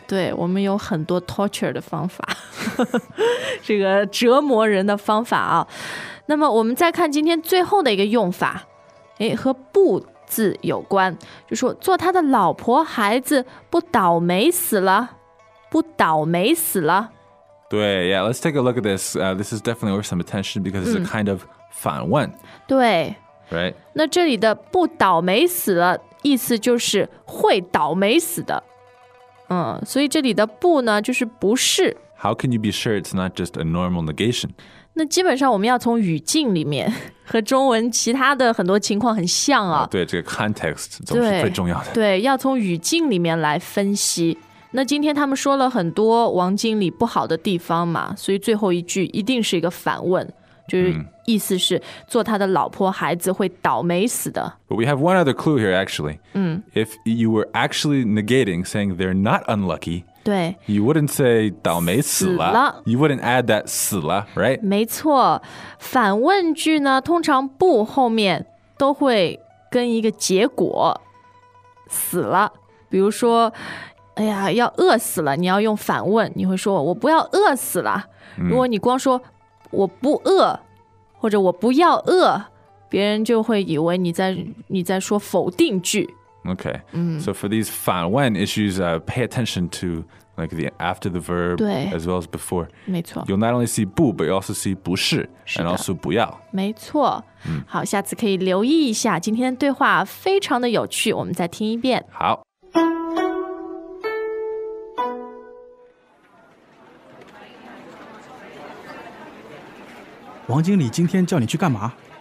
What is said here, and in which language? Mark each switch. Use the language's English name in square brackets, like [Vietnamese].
[Chinese] 对，我们有很多 torture 的方法，这个折磨人的方法啊。那么我们再看今天最后的一个用法。哎，和不字有关，就说做他的老婆孩子不倒霉死了，不倒霉死了。 [English] 对 ，Yeah, let's take a look at this. This is definitely worth some attention because it's a kind of 反问。 [Chinese] 对 [English] ，Right. [Chinese] 那这里的不倒霉死了，意思就是会倒霉死的。嗯，所以这里的不呢，就是不是。 [English] How can you be sure it's not just a normal negation? [Chinese] 那基本上我们要从语境里面和中文其他的很多情况很像啊。对，这个 context 总是最重要的。对，要从语境里面来分析。那今天他们说了很多王经理不好的地方嘛，所以最后一句一定是一个反问，就是意思是做他的老婆孩子会倒霉死的。 [English] But we have one other clue here actually. If you were actually negating, saying they're not unlucky, [Chinese] 对 [English] you wouldn't say 倒霉死 [Chinese] 了 [English] you wouldn't add that 死了 right [Chinese] 没错反问句呢通常不后面都会跟一个结果死了比如说哎呀要饿死了你要用反问你会说我不要饿死了如果你光说我不饿或者我不要饿别人就会以为你在说否定句 [English] Okay, so for these 反问 issues, pay attention to like the after the verb [Chinese] 对, [English] as well as before. [Chinese] 没错 [English] You'll not only see 不, but you also see 不是, [Chinese] 是 [English] and also 不要。 [Chinese] 没错。好，下次可以留意一下，今天对话非常的有趣，我们再听一遍。好。王经理今天叫你去干嘛？